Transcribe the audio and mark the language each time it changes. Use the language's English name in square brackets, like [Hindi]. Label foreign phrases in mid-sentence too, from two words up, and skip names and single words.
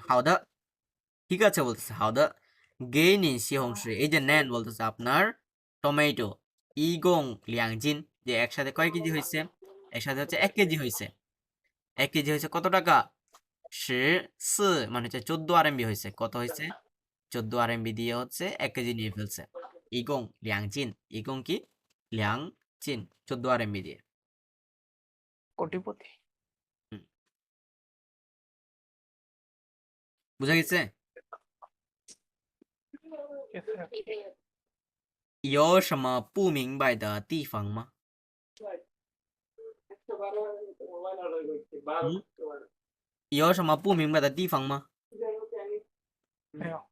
[Bangla] হাওদা, ঠিক আছে বলতেছে, [Chinese] 好的给你西红柿, [Bangla] এই যে নেন বলতেছে আপনার টমেটো, [Chinese] 一共两斤, [Bangla] যে একসাথে কয় কেজি হয়েছে, একসাথে হচ্ছে 1 কেজি হয়েছে, 1 কেজি হয়েছে কত টাকা, 14 মানে হচ্ছে 14 RMB হয়েছে, কত হয়েছে 14 RMB দিয়ে হচ্ছে 1 কেজি নিয়ে ফেলছে। [Chinese] 一共两斤, [Bangla] ইগং কি লিয়াংজিন, 14 RMB দিয়ে। কোটিপতি বুঝা গেছে? [English] okay. [Chinese] 有什么不明白的地方吗？有什么不明白的地方吗？没有